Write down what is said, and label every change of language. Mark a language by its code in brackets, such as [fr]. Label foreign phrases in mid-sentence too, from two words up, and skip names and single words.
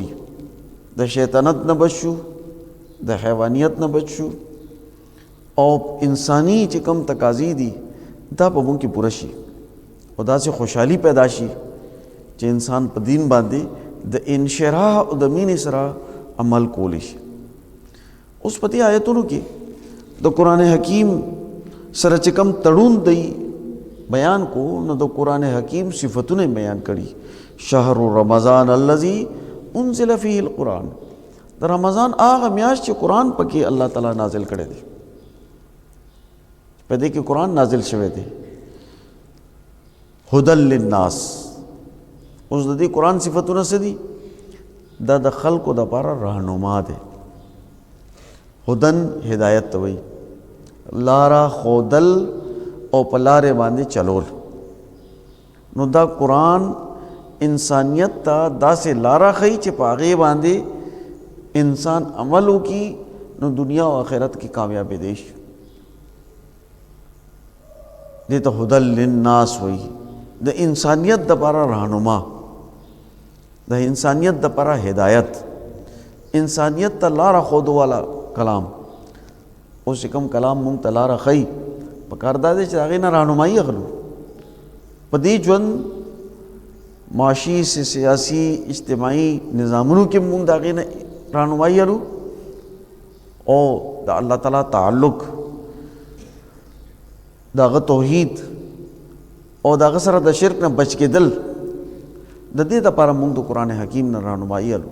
[ps] د شیطنت نه بچ شو، د حیوانیت نه بچ شو، او انسانی چې کوم تقاضی دي دا په مونږ کې پوره شي، او داسې خوشحالي پیدا شي چې انسان په دین باندې د انشراح او د مینې سره عمل کولی شي. اوس په دې آیتونو کې د قرآن حکیم سره چې کوم تړون دی بیان کو، نو د قرآن حکیم صفتونه بیان کړي. [ar] شهر رمضان الذي انزل فيه القرآن، [ps] د رمضان هغه میاشت چې قرآن پکې الله تعالی نازل کړی دی، په دې کې قرآن نازل شوی دی. [ar] هدى للناس، [ps] اوس د دې قرآن صفتونه څه دي؟ دا د خلقو دپاره رهنما دی. هدن هدایت ته وایي، لاره ښودل او په لارې باندې چلول. نو دا قرآن انسانیت ته داسې لاره ښیي چې په هغې باندې انسان عمل وکړي نو دنیا او آخرت کې کامیابی دی شي. دې ته [ar] هدى للناس [ps] وایي، د انسانیت دپاره رهنما، د انسانیت دپاره هدایت، انسانیت ته لاره ښودو والا کلام. اوس چې کوم کلام مونږ ته لاره ښیي، پکار دا دی چې د هغې نه رهنمایي اخلو. په دې ژوند معاشي، سیاسي، اجتماعي نظامونو کې مونږ د هغې نه رهنمایي اخلو، او د الله تعالی تعلق، د هغه توحید او د هغه سره د شرک نه بچ کېدل، د دې دپاره مونږ د قرآن حکیم نه رهنمایي اخلو.